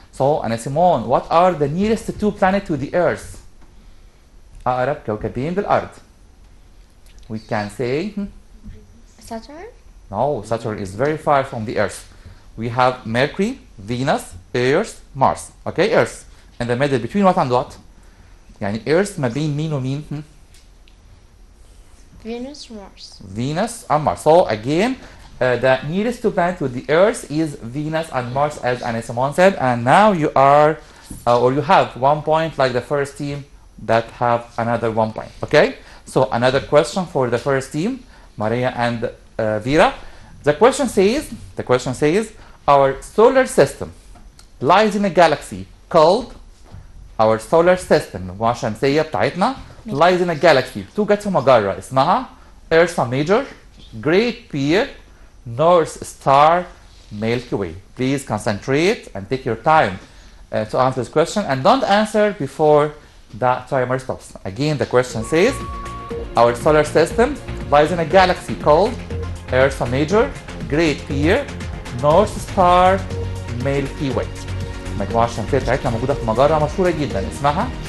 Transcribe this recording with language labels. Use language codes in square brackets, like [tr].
[en] So, Anna Simone, what are the nearest 2 planets to the Earth? [ar] أقرب كوكبين للأرض. [en] We can say, Saturn, no, Saturn is very far from the Earth. We have Mercury, Venus, Earth, Mars. Okay, Earth. In the middle between what and what? [ar] يعني Earth ما بين مين ومين? [en] Venus, Mars. Venus and Mars. So again, the nearest 2 planets to the Earth is Venus and Mars, as Anna Simone said. And now you are, or you have 1 point, like the first team that have another 1 point. Okay. So another question for the first team, Maria and Vera. The question says, our solar system lies in a galaxy called, our solar system [ar] المجموعة الشمسية بتاعتنا [en] lies in a galaxy [ar] توجد في مجرة اسمها [en] Ursa Major, Great Bear, North Star, Milky Way. Please concentrate and take your time to answer this question, and don't answer before the timer stops. Again, the question says, our solar system lies in a galaxy called Ursa Major, Great Bear, North Star, Milky Way. [ar] المجموعة الشمسية بتاعتنا موجودة في مجرة مشهورة جدا اسمها